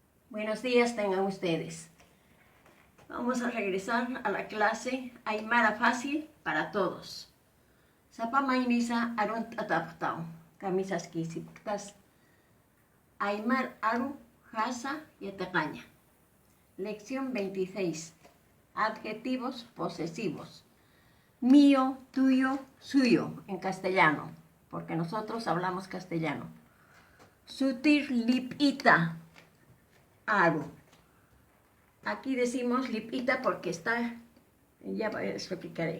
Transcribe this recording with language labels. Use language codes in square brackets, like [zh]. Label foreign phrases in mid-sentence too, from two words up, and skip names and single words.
[es] Buenos días tengan ustedes. Vamos a regresar a la clase Aymara fácil para todos. [ay] Sapa mainisa arun tataptao, camisas kisiptas. Aymar aru jasa yataqaña. [es] Lección 26. Adjetivos posesivos. Mío, tuyo, suyo, en castellano, porque nosotros hablamos castellano. [ay] Sutir lipita, aru. [es] Aquí decimos lipita porque está, ya les explicaré.